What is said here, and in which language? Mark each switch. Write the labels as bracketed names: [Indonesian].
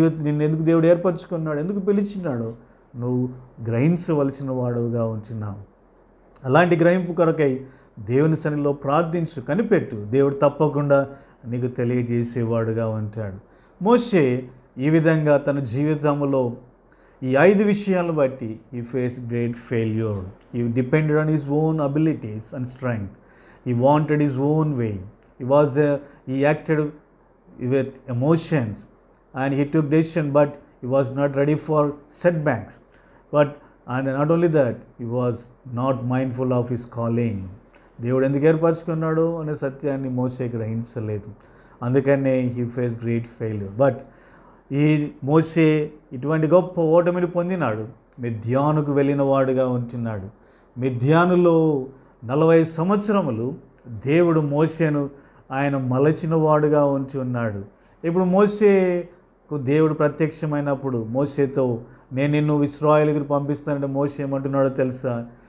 [Telugu] నిన్ను ఎందుకు దేవుడు ఏర్పరచుకున్నాడు, ఎందుకు పిలిచినాడో నువ్వు గ్రహించవలసిన వాడుగా ఉంటున్నావు. అలాంటి గ్రహింపు కొరకై దేవుని సన్నిధిలో ప్రార్థించు, కనిపెట్టు. దేవుడు తప్పకుండా నీకు తెలియజేసేవాడుగా ఉంటాడు. మోషే ఈ విధంగా తన జీవితంలో ఈ 5 విషయాలను బట్టి [English] he faced great failure. He depended on his own abilities and strength. He wanted his own way. He acted with emotions and he took decision, but he was not ready for setbacks. And not only that, he was not mindful of his calling. [Telugu] దేవుడు ఎందుకు ఏర్పరచుకున్నాడు అనే సత్యాన్ని మోషే గ్రహించలేదు. అందుకనే [English] he faced great failure. [Telugu] But ఈ మోషే ఇటువంటి గొప్ప ఓటమిని పొందినాడు. మిద్యానుకు వెళ్ళిన వాడుగా ఉంటున్నాడు. మిద్యానులో 40 సంవత్సరములు దేవుడు మోషేను ఆయన మలచిన వాడుగా ఉంచి ఉన్నాడు. ఇప్పుడు మోషేకు దేవుడు ప్రత్యక్షమైనప్పుడు మోషేతో, నేను నిన్ను ఇశ్రాయేలుకు పంపిస్తానంటే మోషే ఏమంటున్నాడో తెలుసా?